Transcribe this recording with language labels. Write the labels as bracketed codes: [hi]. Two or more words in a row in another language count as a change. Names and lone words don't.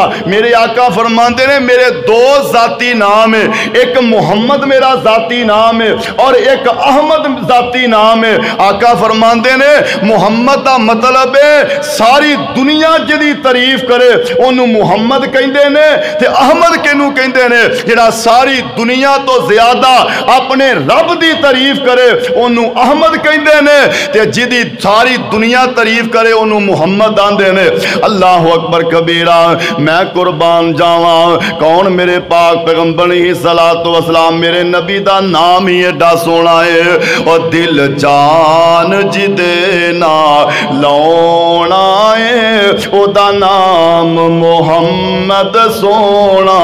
[pa] میرے آقا فرماندے نے [ur] میرے دو ذاتی نام ہیں، ایک محمد میرا ذاتی نام ہے اور ایک احمد ذاتی نام ہے۔ [pa] آقا فرماندے نے محمد دا مطلب ہے ساری دنیا دی تعریف کرے انہوں محمد کہندے نے، تے احمد کینوں کہندے نے جڑا ساری دنیا تو زیادہ اپنے رب دی تعریف کرے انہوں احمد کہندے نے، تے جدی ساری دنیا تعریف کرے انہوں محمد آندے نے۔ [ar] اللہ اکبر کبیرہ، [pa] میں قربان جاواں کون میرے پاک پیغمبر [ar] علیہ السلام [pa] میرے نبی دا نام ہی ایڈا سونا ہے، اور دل جان جدے نا لونا ہے دا نام محمد سونا۔